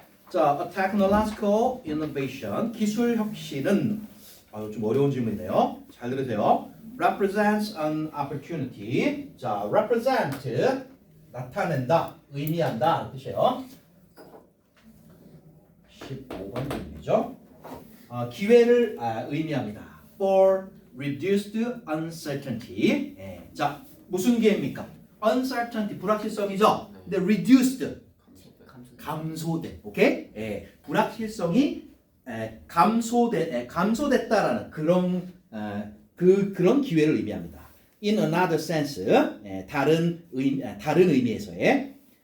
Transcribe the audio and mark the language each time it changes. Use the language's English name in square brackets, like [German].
[Korean] 자, [English] a technological innovation, [Korean] 기술 혁신은 좀 어려운 질문이네요. 잘 들으세요. [English] represents an opportunity. [Korean] 자, represent 나타낸다, 의미한다 뜻이에요. 15번 질문이죠. 기회를 의미합니다. [English] For reduced uncertainty. [Korean] 자, 무슨 기회입니까? uncertainty 불확실성이죠. 근데 reduced 감소된. 오케이? 불확실성이 감소됐다라는 그런 그런 기회를 의미합니다. [English] In another sense, [Korean] 다른 의미에서의.